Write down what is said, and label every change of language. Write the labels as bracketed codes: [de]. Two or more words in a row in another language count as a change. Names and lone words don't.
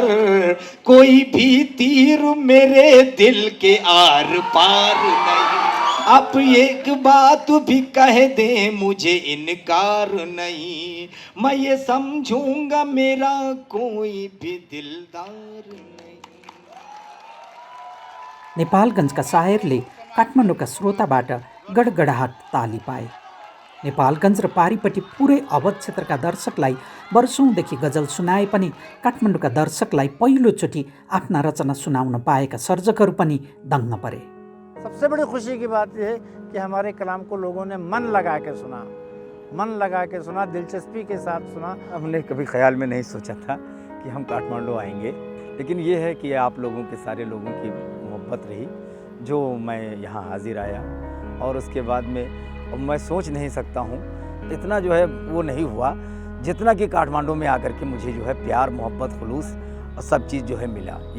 [hi] कोई भी तीर मेरे दिल के आर पार नहीं। आप एक बात भी कह दे मुझे इनकार नहीं। मैं ये समझूंगा मेरा कोई भी दिलदार नहीं। [ne] नेपालगञ्जका सायरले काठमाडौँका श्रोताबाट गडगडाहट ताली पाए। नेपालगञ्ज र पारीपट्टि पुरै अवध क्षेत्रका दर्शकलाई वर्षौँदेखि गजल सुनाए पनि काठमाडौँका दर्शकलाई पहिलोचोटि आफ्ना रचना सुनाउन पाएका सर्जकहरू पनि दङ्ग परे। [hi] सबसे बड़ी खुशी की बात यह है कि हमारे कलाम को लोगों ने मन लगा के सुना, मन लगा के सुना, दिलचस्पी के साथ सुना। हमने कभी ख्याल में नहीं सोचा था कि हम काठमांडू आएंगे, लेकिन ये है कि आप लोगों के सारे लोगों की मोहब्बत रही जो मैं यहाँ हाजिर आया, और उसके बाद में अब मैं सोच नहीं सकता हूँ, इतना जो है वो नहीं हुआ जितना कि काठमांडू में आकर के मुझे जो है प्यार, मोहब्बत, खुलूस और सब चीज़ जो है मिला।